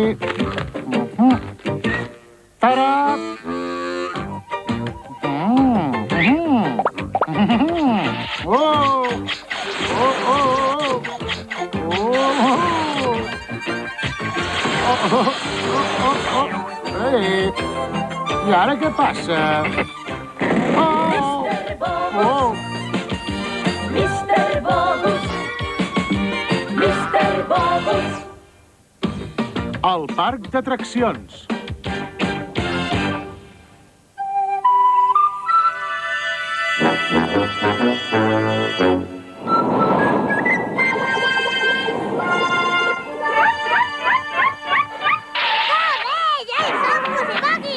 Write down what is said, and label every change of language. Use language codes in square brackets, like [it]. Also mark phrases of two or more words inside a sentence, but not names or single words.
[ca] Tara! Oh! Oh, oh, oh! Oh! Ei! I ara què passa? Oh! Mr. Bogus, Oh! Mr. Bogus, Mr. Bogus. El parc d'atraccions. Ja hi som, Guzzi Buggy!